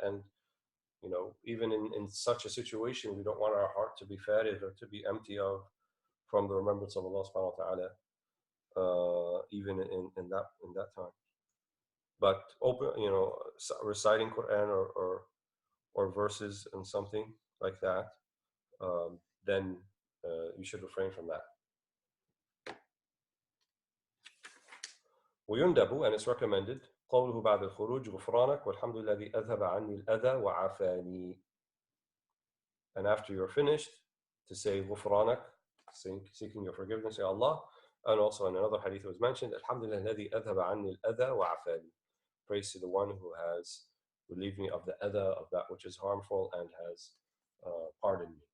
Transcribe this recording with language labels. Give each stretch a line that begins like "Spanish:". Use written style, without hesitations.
English: And, even in such a situation, we don't want our heart to be farid or to be empty from the remembrance of Allah subhanahu wa ta'ala, even in that time. But reciting Quran or verses and something like that, then you should refrain from that.
Arabic: ويندب,
English: and it's recommended,
Arabic: قوله بعد الخروج غفرانك والحمد لله الذي أذهب عني الأذى وعافاني.
English: And after you're finished, to say غفرانك, seeking your forgiveness, Ya Allah. And also in another hadith it was mentioned,
Arabic: الحمد لله الذي أذهب عني الأذى وعافاني.
English: Praise to the one who has relieved me of the adha, of that which is harmful, and has pardoned me.